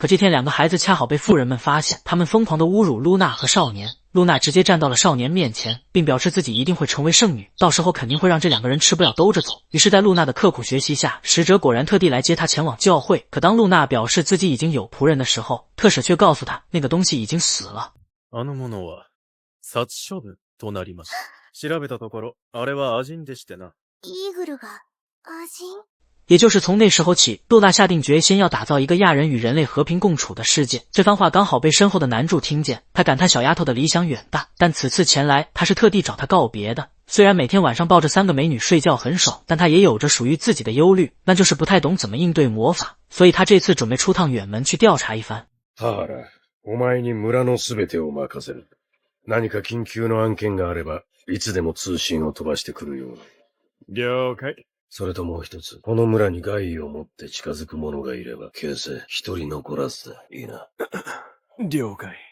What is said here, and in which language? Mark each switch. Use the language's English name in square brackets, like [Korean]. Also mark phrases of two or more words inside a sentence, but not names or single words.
[Chinese] 可这天两个孩子恰好被富人们发现，他们疯狂地侮辱露娜和少年。露娜直接站到了少年面前，并表示自己一定会成为圣女，到时候肯定会让这两个人吃不了兜着走。于是在露娜的刻苦学习下，使者果然特地来接她前往教会。可当露娜表示自己已经有仆人的时候，特使却告诉她那个东西已经死了。 [Japanese] あのものは殺処分となります。調べたところ、あれはアジンでしてな。イーグルがアジン？ [Chinese] 也就是从那时候起，露娜下定决心要打造一个亚人与人类和平共处的世界。这番话刚好被身后的男主听见，他感叹小丫头的理想远大，但此次前来他是特地找她告别的。虽然每天晚上抱着3个美女睡觉很爽，但他也有着属于自己的忧虑，那就是不太懂怎么应对魔法，所以他这次准备出趟远门去调查一番。 [Japanese] ハーラ、お前に村のすべてを任せる。何か緊急の案件があれば、いつでも通信を飛ばしてくるように。了解。それともう一つ、この村に害意を持って近づく者がいれば、形成一人残らずでいいな。了解。